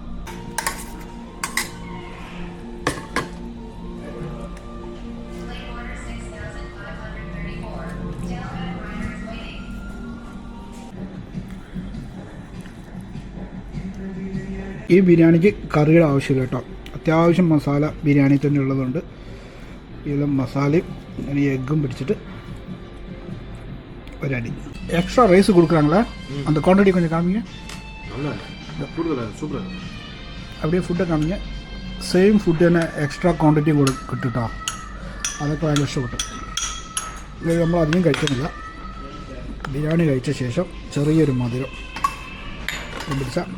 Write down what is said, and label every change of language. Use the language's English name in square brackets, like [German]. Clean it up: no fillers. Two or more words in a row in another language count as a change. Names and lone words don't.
[Malayalam] ഈ ബിരിയാണിക്ക് കറിയുടെ ആവശ്യമില്ല കേട്ടോ. അത്യാവശ്യം മസാല ബിരിയാണി തന്നെ ഉള്ളതുകൊണ്ട് ഇതിൽ മസാലയും ഈ എഗ്ഗും പിടിച്ചിട്ട് ഒരടി. [English] extra rice [Tamil] കൊടുக்குறாங்களா? அந்த குவான்டிட்டி கொஞ்சம் காமிங்க. அப்படியே ஃபுட்டை காமிங்க. [English] same food [Malayalam] തന്നെ [English] extra quantity [Malayalam] കിട്ടുട്ടോ. അതൊക്കെ ഭയങ്കര ഇഷ്ടപ്പെട്ടു. ഇത് നമ്മൾ അധികം കഴിക്കുന്നില്ല. ബിരിയാണി കഴിച്ച ശേഷം ചെറിയൊരു മധുരം പിടിച്ച